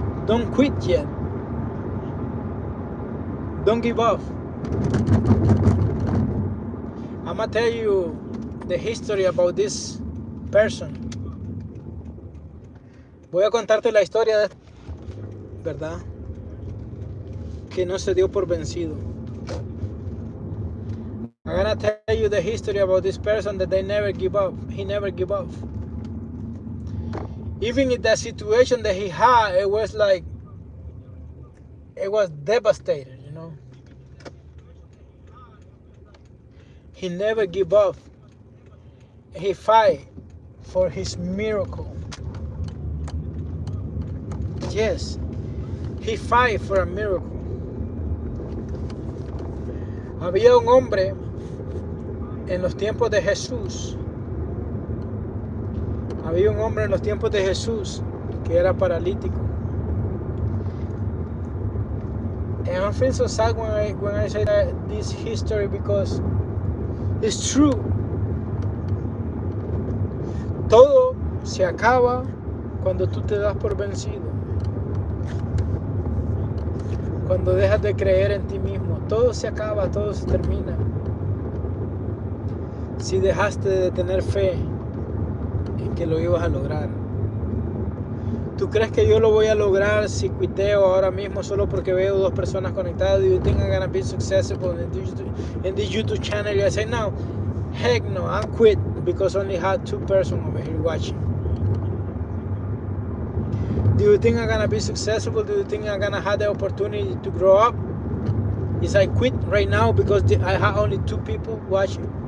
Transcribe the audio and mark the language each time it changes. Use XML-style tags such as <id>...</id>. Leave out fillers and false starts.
<en>Don't quit yet. Don't give up. I'm gonna tell you the history about this person.</en> <es>Voy a contarte la historia de ¿verdad? Que no se dio por vencido.</es> <en>I'm gonna tell you the history about this person that they never give up. He never give up. Even in that situation that he had, it was devastated, you know. He never give up. He fight for his miracle. Yes, he fight for a miracle.</en> <es>Había un hombre en los tiempos de Jesús. Había un hombre en los tiempos de Jesús que era paralítico.</es> <en>And I feel so sad when I say this history because it's true.</en> <es>Todo se acaba cuando tú te das por vencido. Cuando dejas de creer en ti mismo. Todo se acaba, todo se termina. Si dejaste de tener fe en que lo ibas a lograr. ¿Tú crees que yo lo voy a lograr si quiteo ahora mismo solo porque veo dos personas conectadas?</es> <en>Do you think I'm gonna be successful in this YouTube channel? I say no, heck no, I quit because only had 2 persons over here watching. Do you think I'm gonna be successful? Do you think I'm gonna have the opportunity to grow up? Is I quit right now because I have only 2 people watching?</en>